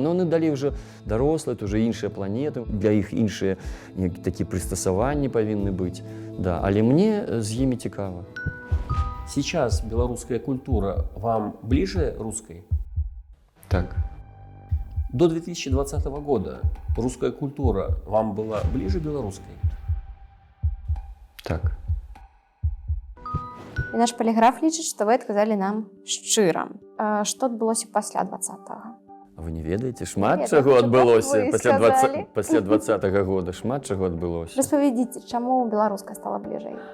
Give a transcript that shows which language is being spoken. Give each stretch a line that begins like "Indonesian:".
Belarusian: Но яны далей уже дарослыя, это уже іншыя планеты, для іх іншыя такія прыстасаванні павінны быць. Да, але мне з імі цікава.
Russian: Сейчас белорусская культура вам ближе русской?
Belarusian: Так.
Russian: До 2020 года русская культура вам была ближе белорусской?
Belarusian: Так. І наш поліграф лічыць, што вы адказалі нам шчыра. Што адбылося пасля 20-го? Вы не ведаеце, шмат чаго адбылося пасля 20-го года, шмат чаго адбылося. Распавядзіце, чаму беларуская стала бліжэй?